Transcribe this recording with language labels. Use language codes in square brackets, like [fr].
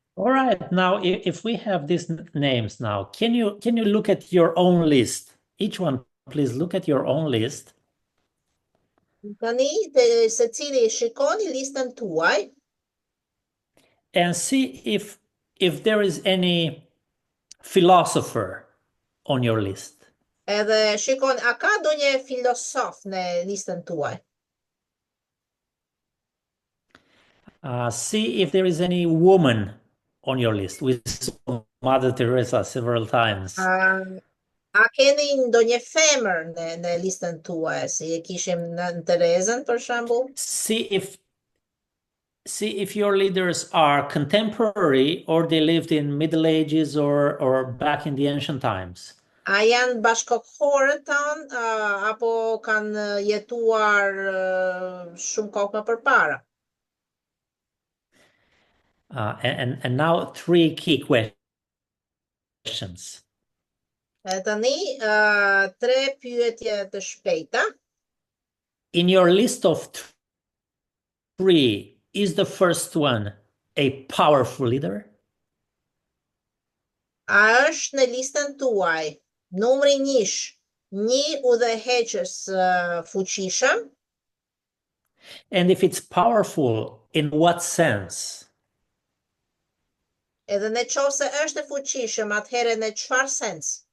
[en] All right, now if we have these names now, can you look at your own list? Each one, please look at your own list. [sq] Tani secili shikoni listën tuaj [en] And see if there is any philosopher on your list. [sq] edhe shikoni a ka ndonjë filosof në listën tuaj. [en] See if there is any woman on your list. We saw Mother Teresa several times. [sq] A keni ndonjë femër në listën tuaj, si e kishim në Terezën për shembull? [en] See if your leaders are contemporary or they lived in Middle Ages or back in the ancient times. [sq] A janë bashkëkohorët tanë apo kanë jetuar shumë kohë më përpara? [en] And now three key questions. [sq] Tani tre pyetje të shpejta. [en] In your list of three, is the first one a powerful leader? [sq] A është në listën tuaj numri 1 një udhëheqës fuqishëm? [en] And if it's powerful, in what sense? [sq] Edhe në qoftë se është e fuqishëm, atëherë në çfarë sens?